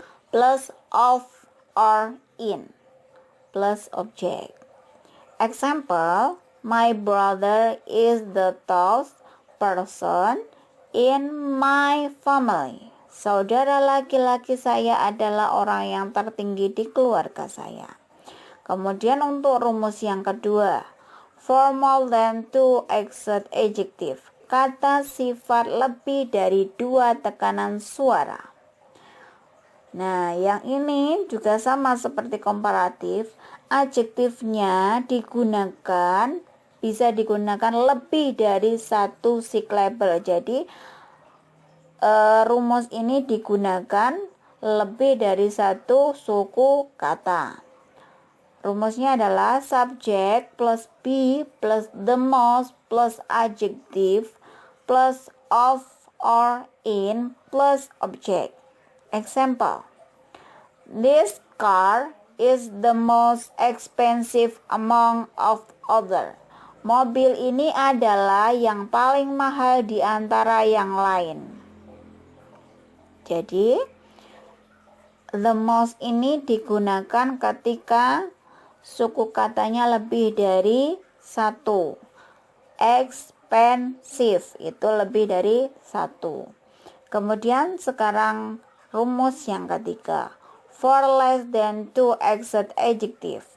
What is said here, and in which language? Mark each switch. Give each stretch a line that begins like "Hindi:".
English: Plus of or in plus object. Example, my brother is the tallest person in my family.
Indonesian: Saudara laki-laki saya adalah orang yang tertinggi di keluarga saya. Kemudian untuk rumus yang kedua,
English: for more than 2 exert adjective.
Indonesian: Kata sifat lebih dari 2 tekanan suara. Nah, yang ini juga sama seperti komparatif. Adjektifnya digunakan bisa digunakan lebih dari satu syllable. Jadi rumus ini digunakan lebih dari satu suku kata. Rumusnya adalah
English: subject plus be plus the most plus adjective plus of or in plus object. Example: this car is the most expensive among of other.
Indonesian: Mobil ini adalah yang paling mahal di antara yang lain. Jadi the most ini digunakan ketika suku katanya lebih dari satu. Expensive itu lebih dari satu. Kemudian sekarang rumus yang ketiga.
English: For less than two exact adjective.